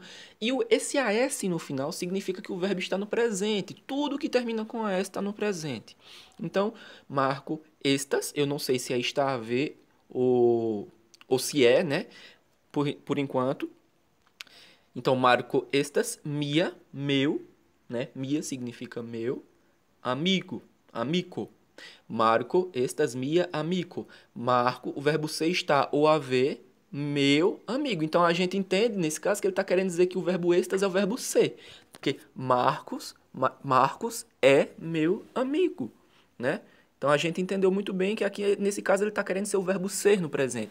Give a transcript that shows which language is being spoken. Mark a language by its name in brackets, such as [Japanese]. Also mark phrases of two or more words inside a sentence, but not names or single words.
[Portuguese] E esse AS no final significa que o verbo está no presente. Tudo que termina com AS está no presente. Então, [Esperanto] marco estas, [Portuguese] eu não sei se é estar a ver ou se é, né? Por enquanto. Então, [Esperanto] marco estas, mia, [Portuguese] meu, né? Mia significa meu, amigo, amico. [Esperanto] Marco estas, mia, amico. [Portuguese] Marco, o verbo ser está ou haver, meu amigo. Então, a gente entende, nesse caso, que ele está querendo dizer que o verbo estas é o verbo ser. Porque Marcos é meu amigo, né? Então, a gente entendeu muito bem que aqui, nesse caso, ele está querendo ser o verbo ser no presente.